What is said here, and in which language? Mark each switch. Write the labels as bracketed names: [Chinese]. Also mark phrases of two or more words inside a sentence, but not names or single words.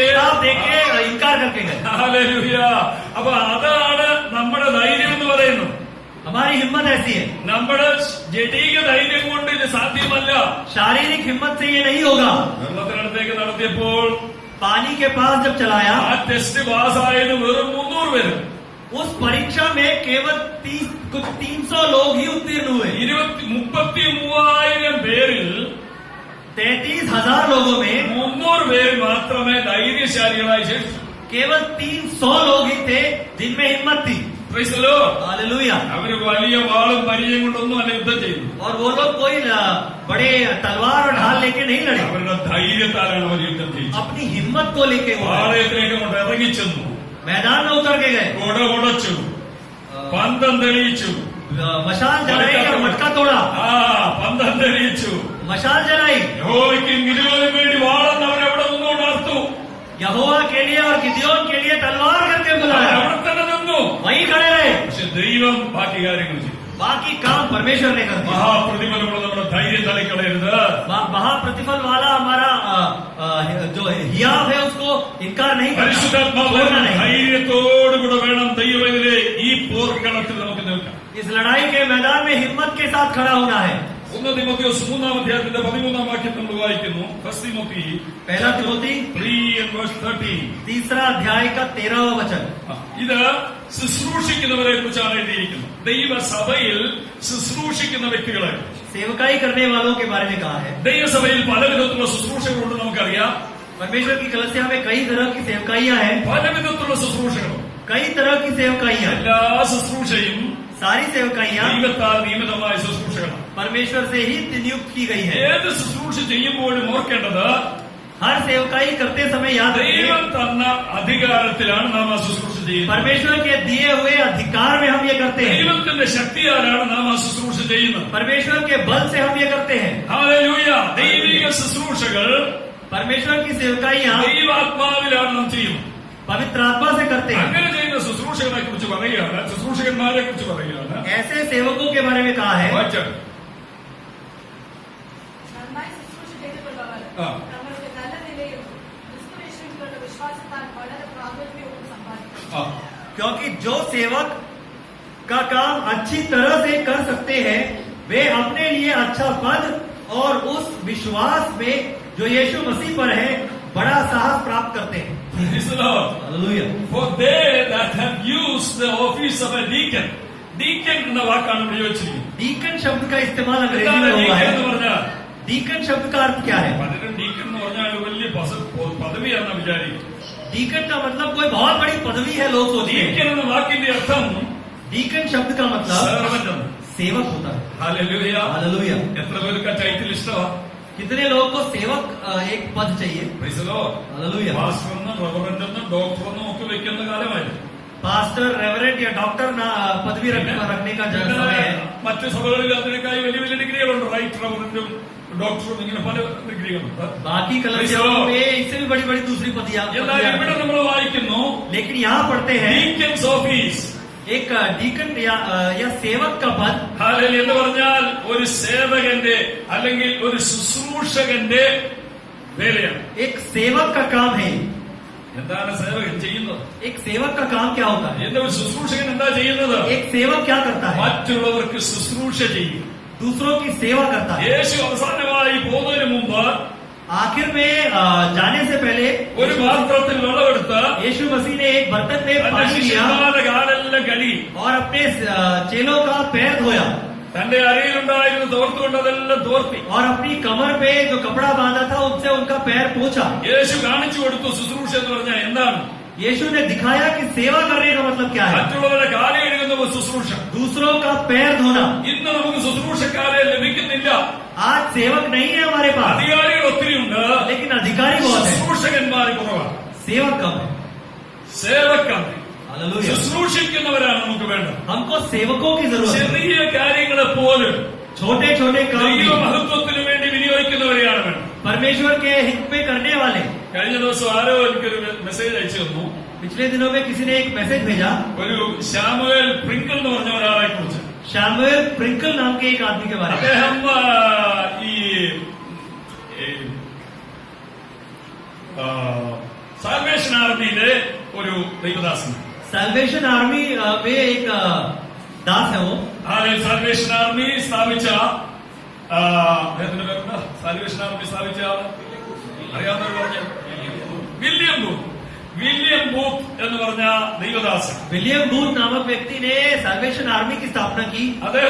[Hindi] आप देखे इनकार करके गए। [Malayalam] ഹല്ലേലൂയ. അപ്പൊ അതാണ് നമ്മുടെ ധൈര്യം എന്ന് പറയുന്നത്. [Hindi] हमारी हिम्मत ऐसी है। [Malayalam] നമ്മുടെ ജഡീക ധൈര്യം കൊണ്ട് ഇത് സാധ്യമല്ല. [Hindi] शारीरिक हिम्मत से ये नहीं होगा। [Malayalam] വെള്ളത്തിനടുത്തേക്ക് നടത്തിയപ്പോൾ [Hindi] पानी के पास जब चलाया, [Malayalam] ആ ടെസ്റ്റ് പാസ്സായത് വെറും 300 പേര്. [Hindi] उस परीक्षा में केवल 300 लोग ही उत्तीर्ण हुए। [Malayalam] 33,000 പേരിൽ [Hindi] 33,000 लोगों में [Malayalam] 300 പേര് മാത്രമേ ധൈര്യശാലികളായി ശേഷിച്ചു. [Hindi] केवल 300 लोग ही थे जिनमें हिम्मत थी। [English] Praise the Lord. [Hindi] हालेलुया। [Malayalam] അവര് വലിയ വാളും പരിചയം കൊണ്ടൊന്നും അല്ല യുദ്ധം ചെയ്തു. [Hindi] और वो लोग कोई बड़े तलवार और ढाल लेके नहीं लड़े, [Malayalam] അവരുടെ ധൈര്യത്താലാണ് അവർ യുദ്ധം ചെയ്തത്. [Hindi] अपनी हिम्मत को लेके वो [Malayalam] പാളയത്തിലേക്ക് കൊണ്ട് ഇറങ്ങിച്ചെന്നു, [Hindi] मैदान में उतर के गए, [Malayalam] കൊട ഉടച്ചു, പന്തം തെളിയിച്ചു, [Hindi] मशाल जलाई और मटका तोड़ा, [Malayalam] പന്തം തെളിയിച്ചു. [Hindi] मशाल जलाई। [Malayalam] യഹോവയ്ക്ക് ഗിദെയോന് വേണ്ടി വാളെന്ന് അവരവിടെ നിന്നുകൊണ്ട് അർത്തു. [Hindi] यहोवा के लिए और गिदयोन के लिए तलवार करके बुलाया, [Malayalam] അവിടെ തന്നെ നിന്നു. [Hindi] वहीं खड़े रहे। [Malayalam] പക്ഷെ ദൈവം ബാക്കി കാര്യങ്ങൾ ചെയ്തു. [Hindi] बाकी काम परमेश्वर ने कर दिया। [Malayalam] മഹാപ്രതിഫലമുള്ള നമ്മുടെ ധൈര്യം തളിക്കളയരുത്. [Hindi] महाप्रतिफल वाला हमारा जो हियाव है उसको इनकार नहीं करना, [Malayalam] പരിശുദ്ധാത്മാവ് [Hindi] छोड़ना नहीं। [Malayalam] ധൈര്യത്തോടുകൂടെ വേണം ദൈവത്തിലെ ഈ പോർക്കളത്തിൽ നമുക്ക് നിൽക്കാം. [Hindi] इस लड़ाई के मैदान में हिम्मत के साथ खड़ा होना है। [Malayalam] 1 തിമോഥെയോസ് 3-ാം അധ്യായത്തിന്റെ 13-ാം വാക്യം നമ്മൾ വായിക്കുന്നു. 1 തിമോത്തി [Hindi] पहला तिमोथी 3:13. 3 अध्याय का 13वां वचन। [Malayalam] ഇത് ശുശ്രൂഷിക്കുന്നവരെ കുറിച്ചാണ് എഴുതിയിരിക്കുന്നത്. ദൈവസഭയിൽ ശുശ്രൂഷിക്കുന്ന വ്യക്തികളെ, [Hindi] सेवकाई करने वालों के बारे में कहा है। [Malayalam] ദൈവസഭയിൽ പല വിധത്തിലുള്ള ശുശ്രൂഷകളുണ്ട് നമുക്കറിയാം. [Hindi] परमेश्वर की कलीसिया में कई तरह की सेवकाइयां हैं, [Malayalam] പല വിധത്തിലുള്ള ശുശ്രൂഷകളും. [Hindi] कई तरह की सेवकाइयां। [Malayalam] എല്ലാ ശുശ്രൂഷയും [Hindi] सारी सेवकाइयां [Malayalam] ദൈവത്താൽ നിയമിതമായ ശുശ്രൂഷകളാണ്. [Hindi] परमेश्वर से ही नियुक्त की गई है। [Malayalam] ഏത് ശുശ്രൂഷ ചെയ്യുമ്പോഴും ഓർക്കേണ്ടത്, [Hindi] हर सेवकाई करते समय याद [Malayalam] ദൈവം [Hindi] रखें, [Malayalam] തന്ന അധികാരത്തിലാണ് നാം ആ ശുശ്രൂഷ ചെയ്യുന്നത്. [Hindi] परमेश्वर के दिए हुए अधिकार में हम ये करते हैं, [Malayalam] ദൈവത്തിന്റെ ശക്തിയാലാണ് നാം ആ ശുശ്രൂഷ ചെയ്യുന്നത്. [Hindi] परमेश्वर के बल से हम ये करते हैं। [Malayalam] ഹല്ലേലൂയ. ദൈവിക ശുശ്രൂഷകൾ [Hindi] परमेश्वर की सेवकाइयां [Malayalam] ദൈവാത്മാവിലാണ് നാം ചെയ്യുന്നത്. [Hindi] पवित्र आत्मा से करते हैं। [Malayalam] അങ്ങനെ ചെയ്യുന്ന ശുശ്രൂഷകളെ കുറിച്ച് പറയുകയാണ്, ശുശ്രൂഷകന്മാരെ കുറിച്ച് പറയുകയാണ്. [Hindi] ऐसे सेवकों के बारे में कहा है, [Malayalam] വായിച്ചാൽ നന്നായി ശുശ്രൂഷ ചെയ്തിട്ടുള്ളവർ ആ. തങ്ങളുടെ നല്ല നിലയും ക്രിസ്തുയേശുവിലുള്ള വിശ്വാസത്താൽ വളരെ പ്രാബല്യവും സമ്പാദിക്കും. [Hindi] क्योंकि जो सेवक का काम अच्छी तरह से कर सकते हैं वे अपने लिए अच्छा पद और उस विश्वास में जो यीशु मसीह पर है बड़ा साहस प्राप्त करते हैं। [English] Praise the Lord. [Hindi] हालेलुया। [English] For they that have used the office of a deacon. [Malayalam] Deacon എന്ന വാക്കാണ് ഉപയോഗിച്ചിരിക്കുന്നത്. [Hindi] डीकन शब्द का इस्तेमाल अंग्रेजी [Malayalam] എന്താണ് [Hindi] में हुआ deacon है। [Malayalam] എന്ന് പറഞ്ഞാൽ? [Hindi] डीकन शब्द का अर्थ क्या है? [Malayalam] പലരും ഡീക്കൻ എന്ന് പറഞ്ഞാൽ വലിയ പദവിയാണെന്ന് വിചാരിക്കും. [Hindi] डीकन का मतलब कोई बहुत बड़ी पदवी है, लोग सोचते [Malayalam] ഡീക്കൻ [Hindi] हैं। [Malayalam] എന്ന വാക്കിന്റെ അർത്ഥം [Hindi] डीकन शब्द का मतलब [Malayalam] സെർവന്റ് ആണ്. [Hindi] सेवक होता है। [Malayalam] ഹല്ലേലൂയ. [Hindi] हालेलुया। [Malayalam] എത്ര പേർക്ക് ആ ടൈറ്റിൽ ഇഷ്ടമാണ്? [Hindi] कितने लोगों को सेवक एक पद चाहिए? [English] Praise the Lord. [Hindi] हालेलुया। [Malayalam] പാസ്റ്ററെന്നും റവറന്റെന്നും ഡോക്ടറെന്നും ഒക്കെ വെക്കുന്ന കാലമായിരുന്നു. [Hindi] पास्टर, रेवरेंट या डॉक्टर ना पदवी रखने का समय है। [Malayalam] മറ്റു സഭകളിൽ അതിനേക്കായി വലിയ വലിയ ഡിഗ്രികളുണ്ട്. [English] Right Reverend [Malayalam] ഡോക്ടറും ഇങ്ങനെ പല ഡിഗ്രികളുണ്ട്. [Hindi] बाकी कलीसियाओं में इससे भी बड़ी बड़ी दूसरी [Malayalam] എന്നാൽ ഇവിടെ [Hindi] पदियां, [Malayalam] നമ്മൾ വായിക്കുന്നു [Hindi] लेकिन यहाँ पढ़ते हैं [English] deacon's office. [Hindi] एक डीकन या सेवक का पद। [Malayalam] ഹല്ലേലൂയ എന്ന് പറഞ്ഞാൽ ഒരു സേവകന്റെ അല്ലെങ്കിൽ ഒരു ശുശ്രൂഷകന്റെ വേലയാണ്. [Hindi] एक सेवक का काम है। [Malayalam] എന്താണ് സേവകൻ ചെയ്യുന്നത്? [Hindi] एक सेवक का काम क्या होता है? [Malayalam] എന്താ ഒരു ശുശ്രൂഷകൻ എന്താ ചെയ്യുന്നത്? [Hindi] एक सेवक क्या करता है? [Malayalam] മറ്റുള്ളവർക്ക് ശുശ്രൂഷ ചെയ്യും. [Hindi] दूसरों की सेवा करता है। [Malayalam] യേശു അവസാനമായി പോകുന്നതിന് മുമ്പ് [Hindi] आखिर में जाने से पहले [Malayalam] ഒരു പാത്രത്തിൽ വെള്ളമെടുത്ത് [Hindi] यीशु मसीह ने एक बर्तन में [Malayalam] തന്റെ [Hindi] पानी लिया [Malayalam] ശിഷ്യന്മാരുടെ കാലെല്ലാം കഴുകി [Hindi] और अपने चेलों का पैर धोया [Malayalam] തന്റെ അരയിലുണ്ടായിരുന്ന തോർത്തുകൊണ്ട് അതെല്ലാം തോർത്തി. [Hindi] और अपनी कमर पे जो कपड़ा बांधा था उससे उनका पैर पोंछा। [Malayalam] യേശു കാണിച്ചു കൊടുത്തു ശുശ്രൂഷ എന്ന് പറഞ്ഞാൽ എന്താണ്. [Hindi] यीशु ने दिखाया कि सेवा करने का मतलब क्या है। [Malayalam] മറ്റുള്ളവരുടെ കാല് കഴുകുന്ന ഒരു ശുശ്രൂഷ. [Hindi] दूसरों का पैर धोना। [Malayalam] ഇന്ന് നമുക്ക് ശുശ്രൂഷക്കാരെ ലഭിക്കുന്നില്ല. [Hindi] आज सेवक नहीं है हमारे पास, [Malayalam] അധികാരികൾ ഒത്തിരിയുണ്ട്, [Hindi] लेकिन अधिकारी बहुत है, [Malayalam] ശുശ്രൂഷകന്മാർ കുറവാണ്. [Hindi] सेवक कम है। [Malayalam] സേവക്കാർ [Hindi] हालेलुया। [Malayalam] ശുശ്രൂഷിക്കുന്നവരാണ് നമുക്ക് വേണ്ടത്. [Hindi] हमको सेवकों की जरूरत है। [Malayalam] ചെറിയ കാര്യങ്ങളെ പോലും [Hindi] छोटे छोटे काम [Malayalam] ദൈവ [Hindi] भी [Malayalam] മഹത്വത്തിന് വേണ്ടി വിനിയോഗിക്കുന്നവരെയാണ് വേണ്ടത്. [Hindi] परमेश्वर के हित में करने वाले। [Malayalam] കഴിഞ്ഞ ദിവസം ആരോ എനിക്കൊരു മെസ്സേജ് അയച്ചു തന്നു. [Hindi] पिछले दिनों में किसी ने एक मैसेज भेजा, [Malayalam] ഒരു ശാമുവേൽ പ്രിങ്കിൾ എന്ന് പറഞ്ഞ ഒരാളെ കുറിച്ച്. [Hindi] शैमुएल प्रिंकल नाम के एक आदमी के बारे में। [Malayalam] അദ്ദേഹം ഈ സാൽവേഷൻ ആർമിയിലെ ഒരു ദൈവദാസൻ. [Hindi] साल्वेशन आर्मी में एक दास है वो। [Malayalam] സാൽവേഷൻ ആർമി സ്ഥാപിച്ച അദ്ദേഹത്തിന്റെ പേരുണ്ട്. സാൽവേഷൻ ആർമി സ്ഥാപിച്ച ആള് അറിയാവുന്നവർ പറഞ്ഞു. വില്യം ബൂത്ത് എന്ന് പറഞ്ഞ ദൈവദാസൻ. [Hindi] विलियम बूथ नामक व्यक्ति ने साल्वेशन आर्मी की स्थापना की।